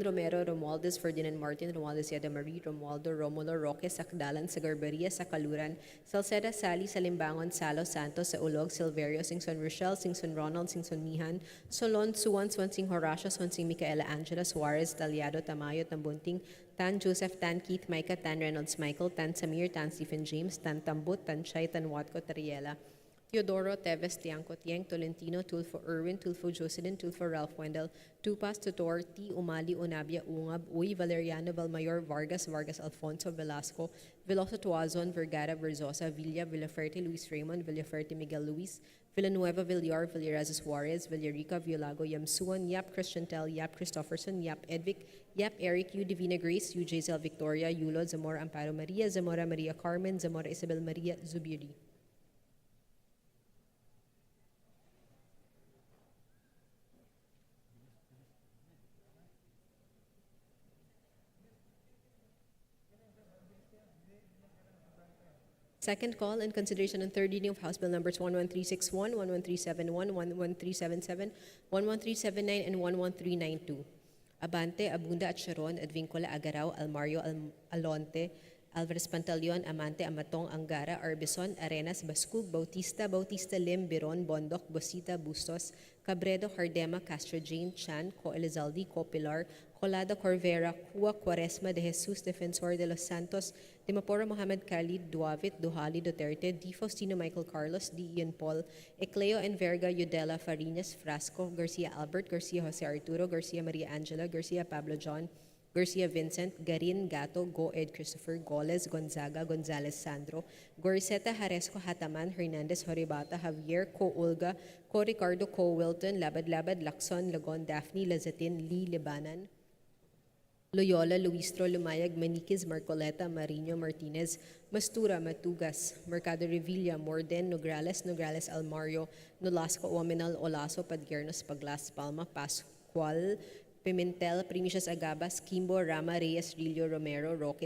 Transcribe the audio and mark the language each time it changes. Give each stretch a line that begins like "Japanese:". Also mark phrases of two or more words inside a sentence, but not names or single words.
English: Romero, Romualdez, Ferdinand Martin, Romualdez Yada Marie, Romualdo, Romulo, Roque, Sakdalan, Sagarbaria, Sakaluran, Salceda, Sally, Salimbangon, Salo, Santos, Saulog, Silverio, Singson Rochelle, Singson Ronald, Singson Mihan, Solon, Suwan, Swansing Horacio, Swansing Micaela Angela, Suarez, Taliado, Tamayo, Tambunting, Tan Joseph, Tan Keith, Micah, Tan Reynolds Michael, Tan Samir, Tan Stephen James, Tan Tambut, Tan Chay, Tan Watco, Tariela, Teodoro, Teves, Tiangco, Tiang, Tolentino, Tulfo Irwin, Tulfo Jocelyn, Tulfo Ralph Wendell, Tupas, Tutor, T. Umali, Unabia, Ungab, Uy, Valeriano, Valmayor, Vargas, Vargas Alfonso, Velasco, Veloso Tuazon, Vergara, Verzosa, Villa, Villaferte, Luis Raymond, Villaferte, Miguel Luis, Villanueva, Villar, Villaraza Suarez, Villarica, Violago, Yamsuan, Yap, Christian Tel, Yap, Christopherson, Yap, Edvic, Yap, Eric, U. Divina Grace, U. Giselle Victoria, Yulo, Zamora Amparo Maria, Zamora Maria Carmen, Zamora Isabel Maria, Zubiri. Second call in consideration and third reading of House Bill numbers 11361, 11371, 11377, 11379, and 11392. Abante, Abunda at Sharon, Advincula, Agaraw, Almario, Alonte, Alvarez Pantaleon, Amante, Amatong, Angara, Arbison, Arenas, Bascug, Bautista, Bautista Lim, Biron, Bondok, Bosita, Bustos, Cabredo, Hardema, Castro Jane, Chan, Co Elizalde, Co Pilar, Colada, Corvera, Cua, Quaresma, De Jesus, Defensor de los Santos, De Mapora Mohamed Khalid, Duavit, Duhali, Duterte, D. Faustino Michael Carlos, D. Ian Paul, Ecleo, Enverga, Udela, Farinas, Frasco, Garcia Albert, Garcia Jose Arturo, Garcia Maria Angela, Garcia Pablo John, Garcia Vincent, Garin, Gato, Go Ed Christopher, Goles, Gonzaga, Gonzales Sandro, Goriseta, Jaresco, Hataman, Hernandez, Horibata, Javier, Co Olga, Co Ricardo, Co Wilton, Labad Labad, Lacson, Lagon, Daphne, Lazatin, Lee, Libanan, Loyola, Luistro, Lumayag, Maniquez, Marcoleta, Marino, Martinez, Mastura, Matugas, Mercado Revilla, Morden, Nograles, Nograles Almario, Nolasco, Omenal, Olaso, Padiernos, Paglas, Palma, Pascual, Pimentel, Primicias Agabas, Kimbo, Rama, Reyes, Rillo, Romero,